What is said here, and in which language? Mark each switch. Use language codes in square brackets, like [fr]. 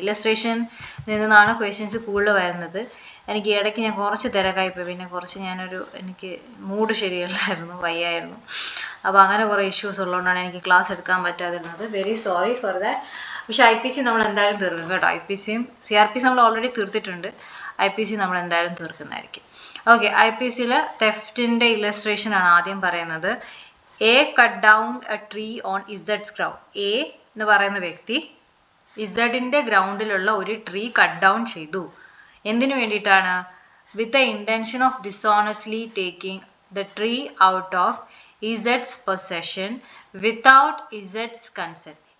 [ml] Illustration നിന്നാണ് questions കൂടുതൽ വരുന്നത്. എനിക്ക് ഇടയ്ക്ക് ഞാൻ കുറച്ച് തിരക്കായിപ്പോയി, പിന്നെ എനിക്ക് മൂഡ് ശരിയല്ലായിരുന്നു, വയ്യായിരുന്നു. അപ്പോൾ അങ്ങനെ കുറേ ഇഷ്യൂസ് ഉള്ളതുകൊണ്ടാണ് എനിക്ക് ക്ലാസ് എടുക്കാൻ പറ്റാതിരുന്നത്. [en] Very sorry for that. [ml] പക്ഷേ IPC നമ്മൾ എന്തായാലും തീർക്കും കേട്ടോ. IPCയും CRPC നമ്മൾ ഓൾറെഡി തീർത്തിട്ടുണ്ട്. IPC നമ്മൾ എന്തായാലും തീർക്കുന്നതായിരിക്കും. ഓക്കെ, IPCയിൽ തെഫ്റ്റിൻ്റെ ഇല്ലസ്ട്രേഷനാണ് ആദ്യം പറയുന്നത്. [en] A cut down a tree on Z's ground. [ml] A എന്ന് പറയുന്ന വ്യക്തി Zന്റെ ഗ്രൗണ്ടിലുള്ള ഒരു ട്രീ കട്ട് ഡൗൺ ചെയ്തു. എന്തിനു വേണ്ടിയിട്ടാണ്? [en] With the intention of dishonestly taking the tree out of Z's possession without Z's consent.